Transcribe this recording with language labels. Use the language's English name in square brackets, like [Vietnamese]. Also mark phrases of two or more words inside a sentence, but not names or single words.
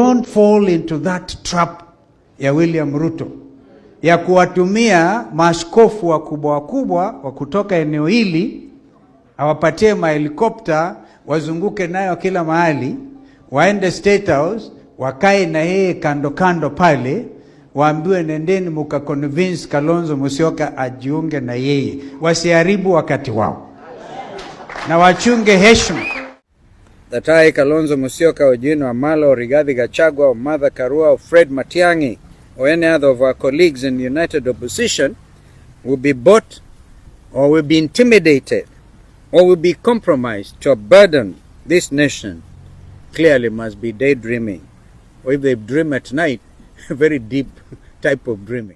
[English] don't fall into that trap [Swahili] ya William Ruto ya kuwatumia maaskofu wakubwa wa kutoka eneo hili, awapatie mahelikopta wazunguke nayo kila mahali, waende State House, wakae na yeye kando pale, waambiwe nendeni mukaconvince Kalonzo Musyoka ajiunge na yeye. Wasiharibu wakati wao na wachunge heshima. [English] That I, Kalonzo Musyoka, Odinga, Amalo, Rigathi Gachagua, Martha Karua, Fred Matiang'i, or any other of our colleagues in the United Opposition will be bought or will be intimidated or will be compromised to burden this nation clearly must be daydreaming. Or if they dream at night, a very deep type of dreaming.